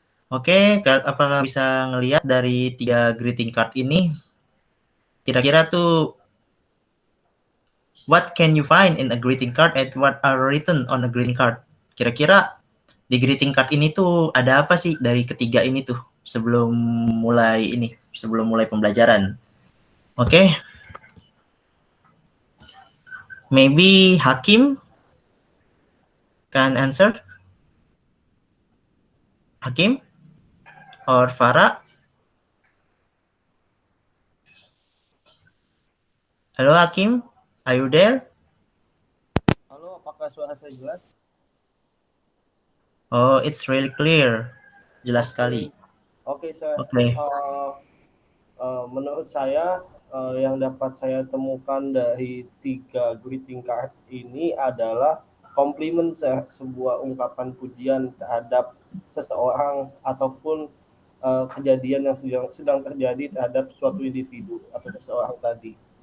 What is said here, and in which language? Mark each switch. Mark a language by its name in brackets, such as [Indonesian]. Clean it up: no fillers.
[Indonesian] Oke, apakah bisa ngelihat dari 3 greeting card ini? Kira-kira tuh [English] what can you find in a greeting card and what are written on a greeting card? [Indonesian] Kira-kira di greeting card ini tuh ada apa sih dari ketiga ini tuh sebelum mulai pembelajaran? Oke. [English] Maybe Hakim can answer? Hakim or Farah? Halo Hakim, are you there? [Indonesian] Halo, apakah suara saya jelas? [English] Oh, it's really clear. [Indonesian] Jelas sekali. [English] Oke, sir. Oke. [Indonesian] Menurut saya, yang dapat saya temukan dari 3 greeting card ini adalah komplimen, sebuah ungkapan pujian terhadap seseorang ataupun kejadian yang sedang terjadi terhadap suatu individu atau seseorang tadi.